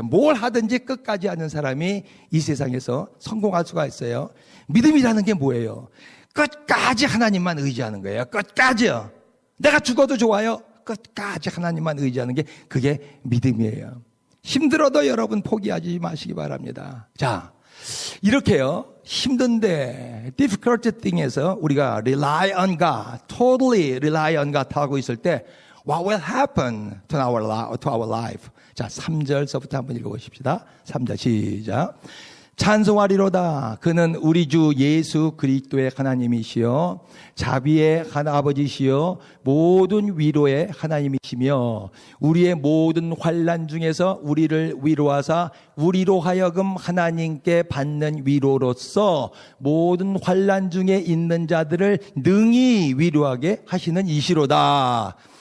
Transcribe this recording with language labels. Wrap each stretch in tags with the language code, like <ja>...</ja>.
<ko>뭘 하든지 끝까지 하는 사람이 이 세상에서 성공할 수가 있어요. 믿음이라는 게 뭐예요? 끝까지 하나님만 의지하는 거예요. 끝까지요. 내가 죽어도 좋아요. 끝까지 하나님만 의지하는 게 그게 믿음이에요. 힘들어도 여러분 포기하지 마시기 바랍니다. 자, 이렇게요. 힘든데</ko> <en>difficult thing</en> <ko>에서 우리가</ko> <en>rely on God, totally rely on God</en> <ko>하고 있을 때</ko> <en>what will happen to our life?</en> <ko>자, 3절서부터 한번 읽어보십시다. 3절 시작. 찬송하리로다. 그는 우리 주 예수 그리스도의 하나님이시여 자비의 아버지시여 모든 위로의 하나님이시며 우리의 모든 환난 중에서 우리를 위로하사 우리로 하여금 하나님께 받는 위로로서 모든 환난 중에 있는 자들을 능히 위로하게 하시는 이시로다.</ko>